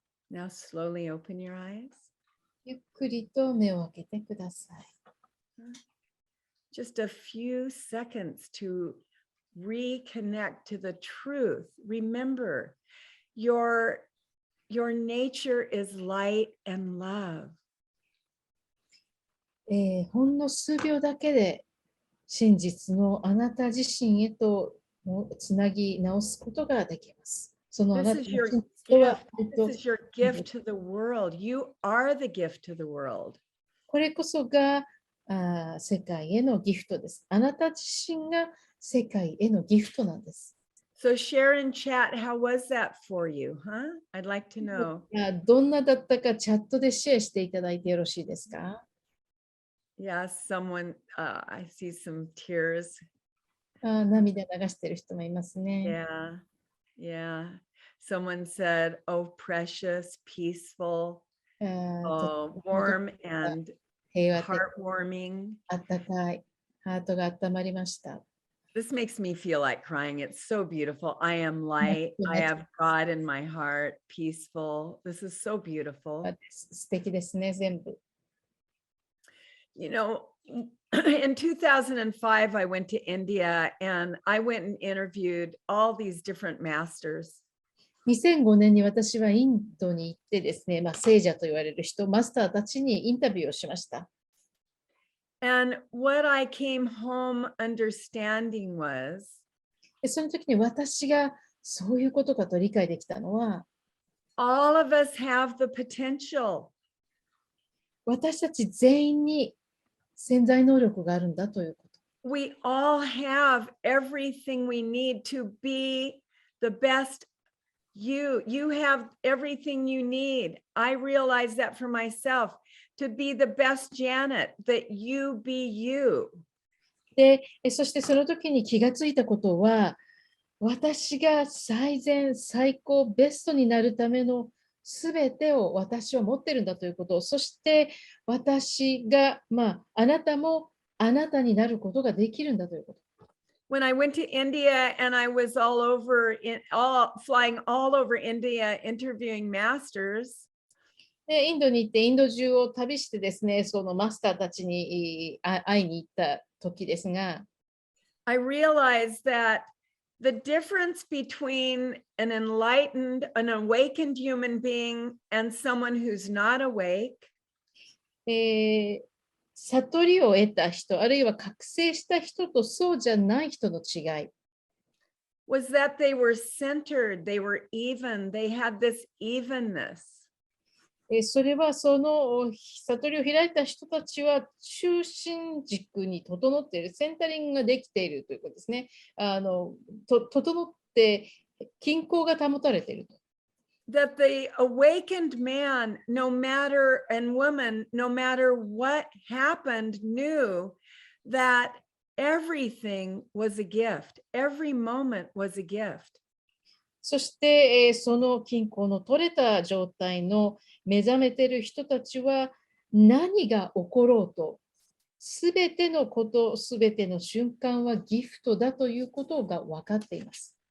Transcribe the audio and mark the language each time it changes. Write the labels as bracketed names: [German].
[English] Now slowly open your eyes. [Japanese] ゆっくりと目を開けてください。 [English] Just a few seconds to reconnect to the truth. Remember, your nature is light and love. [Japanese] ほんの数秒だけで真実のあなた自身へとつなぎ直すことができます。そのあなたの真実とは、 [English] This is your gift to the world. You are the gift to the world. [Japanese] これこそが世界へのギフトです。あなた自身が世界へのギフトなんです。 [English] So share in chat, how was that for you? Huh? I'd like to know. [Japanese] どんなだったかチャットでシェアしていただいてよろしいですか？ [English] Yeah, someone, I see some tears. [Japanese] 涙流してる人もいますね。 [English] Yeah. Someone said, oh, precious, peaceful, warm and heartwarming. [Japanese] あったかい。ハートが温まりました。 [English] This makes me feel like crying. It's so beautiful. I am light. I have God in my heart. Peaceful. This is so beautiful. [Japanese] 素敵ですね、全部。 [English] You know, in 2005, I went to India and I went and interviewed all these different masters. [Japanese] 2005年に私はインドに行ってですね、聖者と言われる人、マスターたちにインタビューをしました。 [English] And what I came home understanding was, [Japanese] その時に私がそういうことかと理解できたのは、 [English] all of us have the potential. [Japanese] 私たち全員に潜在能力があるんだということ。 [English] We all have everything we need to be the best you. You have everything you need. I realized that for myself. to be the best Janet, that you be you. [Japanese] で、そしてその時に気がついたことは、私が最善、最高、ベストになるためのすべてを私は持ってるんだということ、そして私が、あなたもあなたになることができるんだということ。 [English] When I went to India and I was flying all over India interviewing masters, [Japanese] で、インドに行ってインド中を旅してですね、そのマスターたちに会いに行った時ですが、 [English] I realized that the difference between an awakened human being and someone who's not awake [Japanese] 悟りを得た人、あるいは覚醒した人とそうじゃない人の違い。 [English] was that they were centered, they were even, they had this evenness. [Japanese] それはその悟りを開いた人たちは中心軸に整っている、センタリングができているということですね。整って均衡が保たれていると。 [English] That the awakened man, and woman, no matter what happened, knew that everything was a gift. Every moment was a gift. [Japanese] そして、その均衡の取れた状態の目覚めている人たちは何が起ころうと、すべてのこと、すべての瞬間はギフトだということが分かっています。